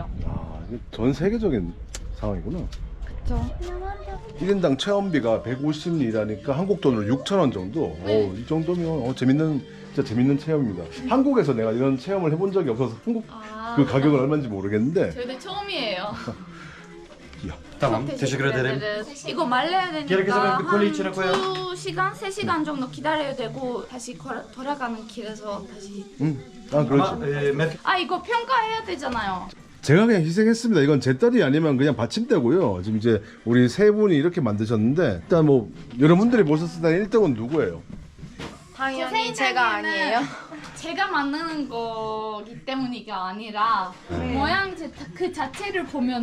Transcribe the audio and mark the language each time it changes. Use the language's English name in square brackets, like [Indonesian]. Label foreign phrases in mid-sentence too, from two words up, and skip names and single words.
[Korean] 아, 이게 전 세계적인 상황이구나. 그렇죠. 1인당 체험비가 150리라니까 한국 돈으로 6,000원 정도. 이 정도면 진짜 재밌는 체험입니다. 한국에서 내가 이런 체험을 해본 적이 없어서 한국 그 가격은 얼마인지 모르겠는데. 저희도 처음이에요. [Turkish] Tamam, teşekkür ederim. [Korean] 이거 말려야 [Turkish] Gerekirse [Korean] 되니까 [Turkish] ben bir kolye içine koyarım. [Korean] 2시간, 3시간 정도 기다려야 되고 다시 돌아가는 길에서 다시 아, 그렇지. [Turkish] Ama merkez [Korean] 아 이거 평가해야 되잖아요. 제가 그냥 희생했습니다. 이건 제 딸이 아니면 그냥 받침대고요. 지금 이제 우리 세 분이 이렇게 만드셨는데 일단 뭐 여러분들이 보셨을 때 1등은 누구예요? 당연히 제가 아니에요. 제가 만드는 거기 때문이가 아니라 모양 그 자체를 보면은